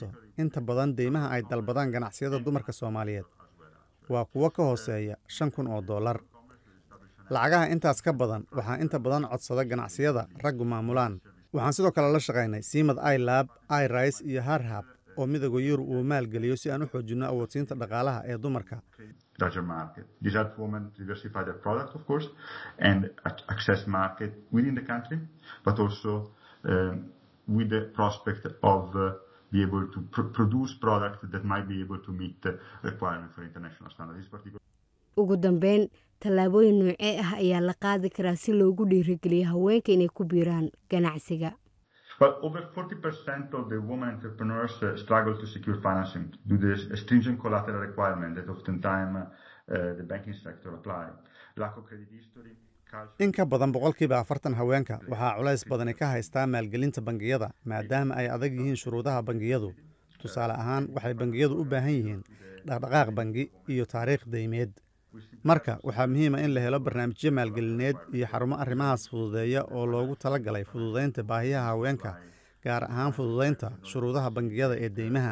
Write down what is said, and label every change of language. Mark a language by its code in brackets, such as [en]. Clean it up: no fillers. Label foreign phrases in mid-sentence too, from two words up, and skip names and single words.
[so] inta badan deymaha ay dalbadaan ganacsiyada dumarka Soomaaliyeed waa kuwo ka hooseeya $5,000. lacagaha intaas ka badan waxaa inta badan codsada ganacsiyada raggu maamulaan. waxaan sidoo kale la shaqaynay Siimad iLab, iRise iyo Harhab oo midowga Yurub uu maalgeliyo si aan u xoojinno awoodsiinta dhaqaalaha ee dumarka. [en] larger market. These help women diversify their product, of course, and access market within the country, but also with the prospect of be able to produce products that might be able to meet the requirement for international standards. [so] ugu dambeyn, tallaabooyin noocee ah ayaa la qaadi karaa si loogu dhiirigeliyo haweenka inay ku biiraan ganacsiga? [en] Well, over 40% of the women entrepreneurs struggle to secure financing due to the stringent collateral requirement that oftentimes the banking sector apply. Lack of credit history, [so] in ka badan 40% haweenka waxaa culays badani ka haystaa maalgelinta bangiyada maadaama ay adag yihiin shuruudaha bangiyadu. tusaale ahaan waxay bangiyadu u baahan yihiin dhaqdhaqaaq bangi iyo taariikh deymeed. marka waxaa muhiim ah in la helo barnaamijyo maalgelineed iyo xarumo arrimahaas fududeeya oo loogu talagalay fududaynta baahiyaha haweenka, gaar ahaan fududaynta shuruudaha bangiyada ee deymaha.